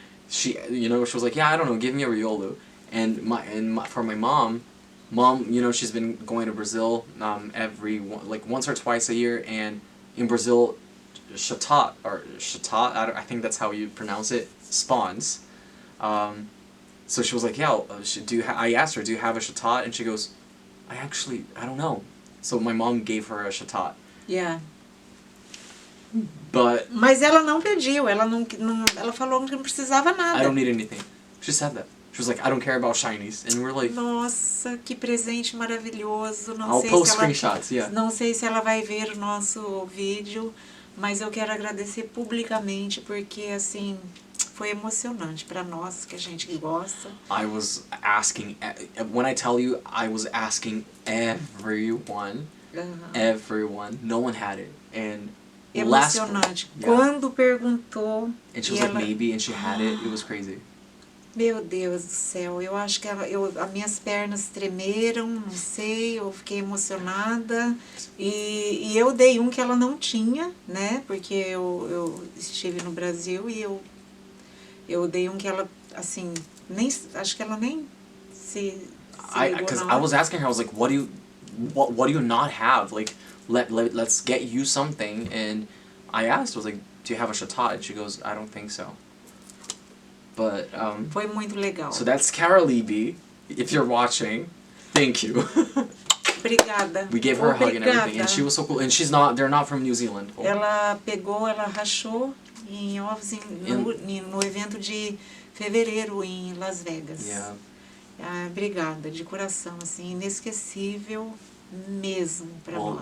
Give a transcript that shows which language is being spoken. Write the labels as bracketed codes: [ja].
[en] She was like, yeah, I don't know, give me a Riolu. And for my mom, you know, she's been going to Brazil once or twice a year, and in Brazil, Chatot, I think that's how you pronounce it, spawns. So she was like, yeah, I asked her, do you have a Chatot? And she goes, I don't know. So my mom gave her a Chatot. Yeah. [pt] Mas ela não pediu, ela falou que não precisava nada. [en] I don't need anything. She said that. She was like, I don't care about shinies. And we're like, [pt] nossa, que presente maravilhoso. [en] I'll post screenshots, yeah. [pt] Não sei se ela vai ver o nosso vídeo, mas eu quero agradecer publicamente, porque assim, foi emocionante para nós, que a gente gosta. [en] I was asking, when I tell you, I was asking everyone, everyone, no one had it. And [pt] emocionante. Quando perguntou, [en] and she was like, maybe, and she had it. It was crazy. [pt] Meu Deus do céu, eu acho que as minhas pernas tremeram, não sei, eu fiquei emocionada. E eu dei um que ela não tinha, né? Porque eu estive no Brasil e eu dei um que ela, assim, acho que ela nem se ligou. [en] Because I was asking her, I was like, what do you not have? Like, let's get you something. And I asked, I was like, do you have a Chatot? And she goes, I don't think so. But [pt] foi muito legal. [en] So that's Kara Levy. If you're watching, thank you. [pt] Obrigada. [en] We gave her a hug and everything, and she was so cool. And they're not from New Zealand. [pt] Ela rachou em ovos no evento de fevereiro em Las Vegas. [en] Yeah. [pt] Obrigada, de coração, assim, inesquecível mesmo para nós.